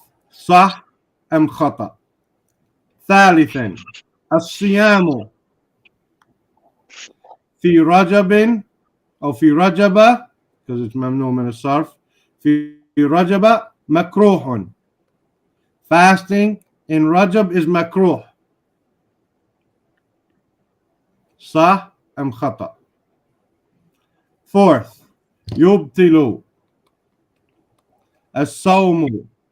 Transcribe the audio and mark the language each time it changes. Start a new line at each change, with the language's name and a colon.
Arabic: صح أم خطأ؟ ثالثا الصيام في رجب أو في رجب
English: because it's
Arabic: ممنوع من الصرف في رجب مكروه.
English: Fasting in Rajab is makruh.
Arabic: صح أم خطأ؟
English: Fourth,
Arabic: يبطل الصوم.